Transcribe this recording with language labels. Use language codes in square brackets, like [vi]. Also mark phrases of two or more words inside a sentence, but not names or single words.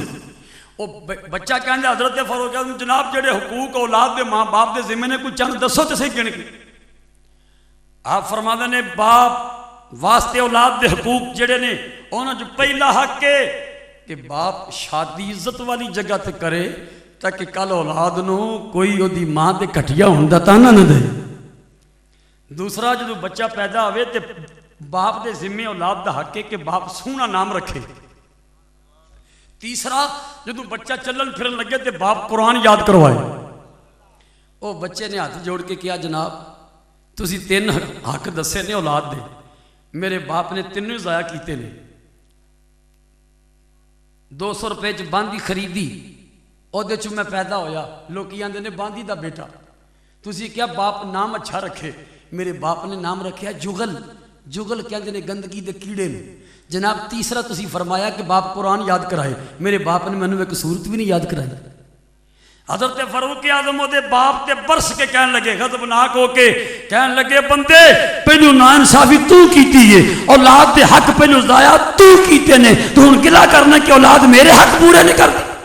[pa] وہ بچہ کہندا حضرت فاروق اعظم جناب جڑے حقوق اولاد دے ماں باپ دے ذمے نے کوئی چند دسو تے صحیح گن کے۔ آپ فرماندے نے باپ واسطے اولاد دے حقوق جڑے نے انہاں جو پہلا حق ہے کہ باپ شادی عزت والی جگہ تے کرے تاکہ کل اولاد نو کوئی او دی ماں تے کٹیا ہون دا تانا نہ دے۔ دوسرا جدو بچہ پیدا ہوئے تے باپ دے ذمے اولاد دا حق ہے کہ باپ سونا نام رکھے۔ تیسرا جدو بچہ چلن پھرن لگے تے باپ قرآن یاد کروائے۔ او بچے نے ہاتھ جوڑ کے کیا جناب تسی تین حق دسے نے اولاد دے، میرے باپ نے تینوں ضائع کیتے نے۔ 200 روپے چ باندھی خریدی، او دے چوں میں پیدا ہویا، لوکی آندے نے باندھی دا بیٹا، تسی کیا باپ نام اچھا رکھے؟ میرے باپ نے نام رکھیا جغل، جغل کہندے نے گندگی دے کیڑے نے۔ جناب تیسرا تسی فرمایا کہ باپ قرآن یاد کرائے، میرے باپ نے مینوں ایک سورت بھی نہیں یاد کرائی۔ حضرت فاروق اعظم دے باپ تے برس کے کہن لگے غضبناک ہو کے کہن لگے بندے پہلو ناانصافی تو کیتی ہے، اولاد دے حق پہلو ضائع تو کیتے نے، تو ہن گلا کرنا کہ اولاد میرے حق پورے نہیں کرتی۔